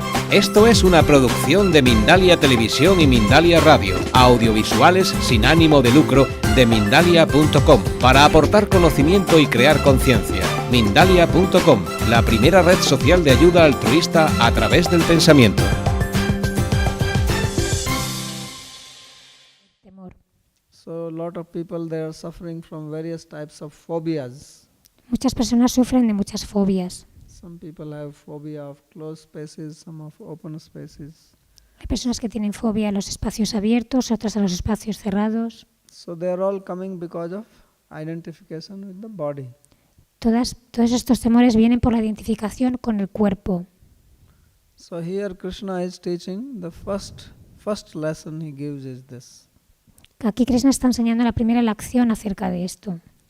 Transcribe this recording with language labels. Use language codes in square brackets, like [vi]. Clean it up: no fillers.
[es] Esto es una producción de Mindalia Televisión y Mindalia Radio, audiovisuales sin ánimo de lucro de Mindalia.com, para aportar conocimiento y crear conciencia. Mindalia.com, la primera red social de ayuda altruista a través del pensamiento. [en] So a lot of people, they are suffering from various types of phobias. [es] Muchas personas sufren de muchas fobias. [en] Some people have phobia of closed spaces, some of open spaces. [es] Hay personas que tienen fobia a los espacios abiertos, otras a los espacios cerrados. [en] So they are all coming because of identification with the body. [es] Todos estos temores vienen por la identificación con el cuerpo. [en] So here Krishna is teaching the first lesson he gives is this. [es] Aquí Krishna está enseñando la primera lección acerca de esto.